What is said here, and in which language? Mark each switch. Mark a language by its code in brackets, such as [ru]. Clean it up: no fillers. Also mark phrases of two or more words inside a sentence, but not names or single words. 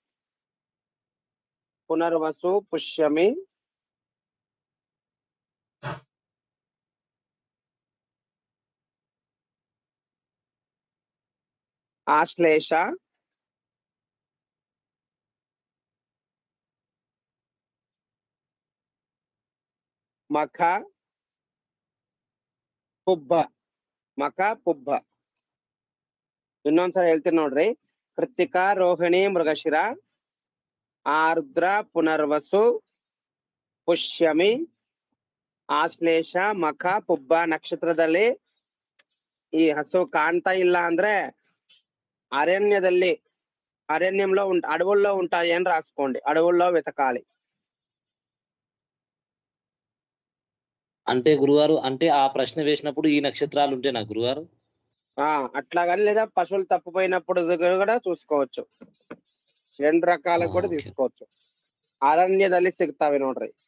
[te] ఆశ్లేష, మఖ, పుబ్బ. [kn] ಇನ್ನೊಂದ್ಸಲ ಹೇಳ್ತೀನಿ ನೋಡ್ರಿ. ಕೃತ್ತಿಕ, ರೋಹಿಣಿ, ಮೃಗಶಿರ, ಆರ್ದ್ರ, ಪುನರ್ವಸು, ಪುಷ್ಯಮಿ, ಆಶ್ಲೇಷ, ಮಖ, ಪುಬ್ಬ ನಕ್ಷತ್ರದಲ್ಲಿ ಈ ಹಸು ಕಾಣ್ತಾ ಇಲ್ಲ ಅಂದ್ರೆ [te] అరణ్యంలో అడవుల్లో ఉంటాయి అని రాసుకోండి. అడవుల్లో వెతకాలి. అంటే గురుగారు, అంటే ఆ ప్రశ్న వేసినప్పుడు ఈ నక్షత్రాలు ఉంటే నా గురుగారు అట్లా కానీ, లేదా పశువులు తప్పిపోయినప్పుడు కూడా చూసుకోవచ్చు. 2 రకాలకు కూడా తీసుకోవచ్చు. [kn] ಅರಣ್ಯದಲ್ಲಿ ಸಿಗ್ತಾವೆ ನೋಡ್ರಿ.